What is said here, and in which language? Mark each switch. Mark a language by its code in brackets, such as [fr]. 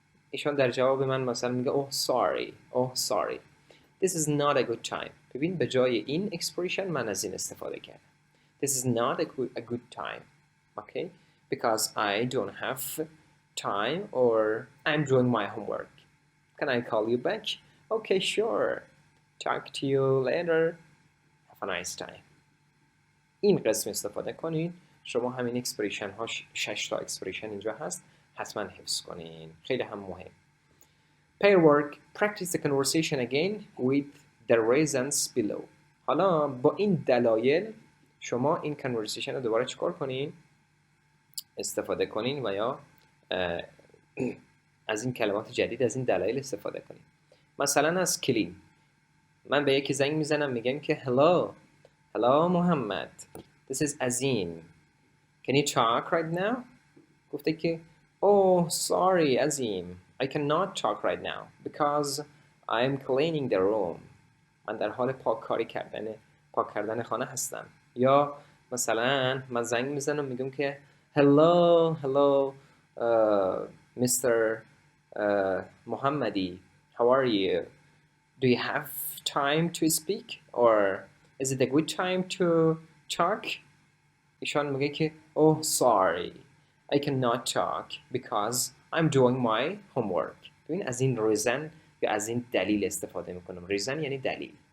[fa] ایشان در جواب من مثلا میگه [en] oh sorry. This is not a good time. [fa] ببین به جای این اکسپریشن من از این استفاده کردم. [en] This is not a good time. Okay? Because I don't have time or I'm doing my homework. Can I call you back? Okay, sure. Talk to you later. Have a nice time. [fa] این قسم استفاده کنین. شما همین اکسپریشن ها 6 تا اکسپریشن اینجا هست. حتما حفظ کنین. خیلی هم مهم. [en] Pair work. Practice the conversation again with the reasons below. [fa] حالا با این دلایل شما این conversation رو دوباره چیکار کنین؟ استفاده کنین و یا از این کلمات جدید از این دلایل استفاده کنین. مثلا از کلین. من به یکی زنگ میزنم میگم که [en] Hello Mohammad. This is Azim. Can you talk right now? [fa] گفته که [en] Oh sorry Azim. I cannot talk right now because I am cleaning the room. [fa] من در حال پاک کردن خانه هستم. یا مثلا من زنگ میزنم میگم که [en] Hello Mr. Mohammadi. How are you? Do you have time to speak or is it a good time to talk? [fa] ایشان میگه که [en] Oh sorry. I cannot talk because I'm doing my homework. [fa] ببین از این reason یا از این دلیل استفاده میکنم. reason یعنی دلیل.